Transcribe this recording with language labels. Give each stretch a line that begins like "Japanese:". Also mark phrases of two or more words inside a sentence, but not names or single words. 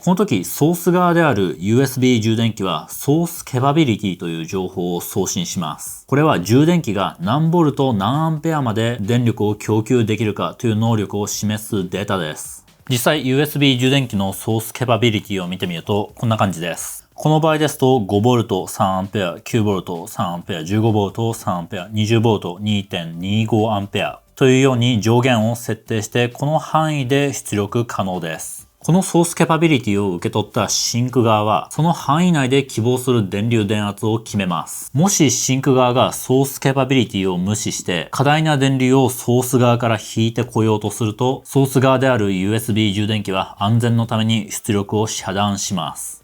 Japanese: この時、ソース側である USB 充電器はソースケバビリティという情報を送信します。これは充電器が何ボルト何アンペアまで電力を供給できるかという能力を示すデータです。実際 USB 充電器のソースケバビリティを見てみるとこんな感じです。この場合ですと 5V、3A、9V、3A、15V、3A、20V、2.25A というように上限を設定してこの範囲で出力可能です。このソースキャパビリティを受け取ったシンク側は、その範囲内で希望する電流電圧を決めます。もしシンク側がソースキャパビリティを無視して、過大な電流をソース側から引いてこようとすると、ソース側である USB 充電器は安全のために出力を遮断します。